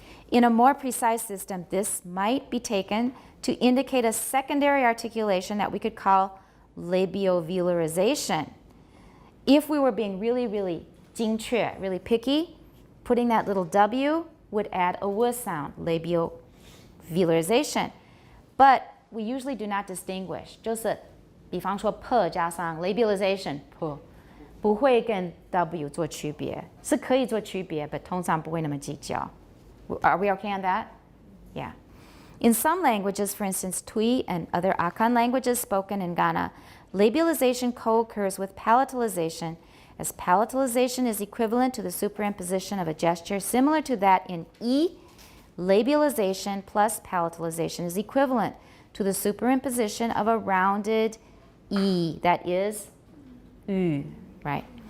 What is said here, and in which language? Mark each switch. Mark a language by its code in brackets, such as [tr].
[en] In a more precise system, this might be taken to indicate a secondary articulation that we could call labiovelarization. If we were being really, really 精确, really picky, putting that little W would add a w sound, labiovelarization. But we usually do not distinguish. [zh] 就是比方说 p 加上 labialization p 不会跟 W 做区别，是可以做区别，但通常不会那么计较。 [en] Are we okay on that? Yeah. In some languages, for instance, Twi and other Akan languages spoken in Ghana, labialization co-occurs with palatalization, as palatalization is equivalent to the superimposition of a gesture similar to that in E. Labialization plus palatalization is equivalent to the superimposition of a rounded E, that is U, right?